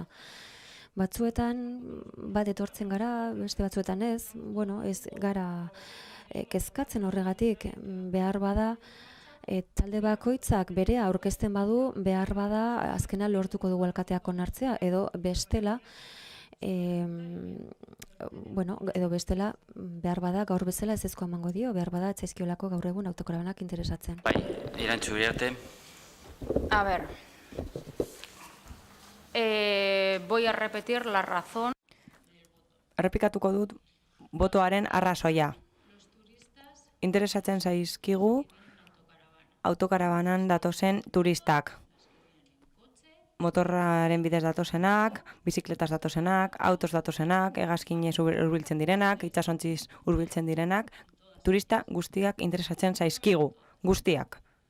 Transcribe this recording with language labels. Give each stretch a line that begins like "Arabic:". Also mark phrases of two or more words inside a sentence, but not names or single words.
Basque: Batzuetan bat etortzen gara, beste batzuetan ez, ez gara kezkatzen horregatik, behar bada, talde bakoitzak berea aurkezten badu, behar bada azkena lortuko dugu alkateak onartzea, edo bestela, behar bada gaur bezala ez ezko emango dio, behar bada ez ezkiolako gaur egun autokarabanak interesatzen. Bai, Irantzu Uriarte.
Spanish: A ver, voy a repetir la razón.
Basque: Errepikatuko dut botoaren arrazoia. Interesatzen zaizkigu autokarabanan datozen turistak. Motorraren bidez datozenak, bizikletas datozenak, autos datozenak, hegazkinez hurbiltzen direnak, itsasontziz hurbiltzen direnak, turista guztiak interesatzen zaizkigu, guztiak.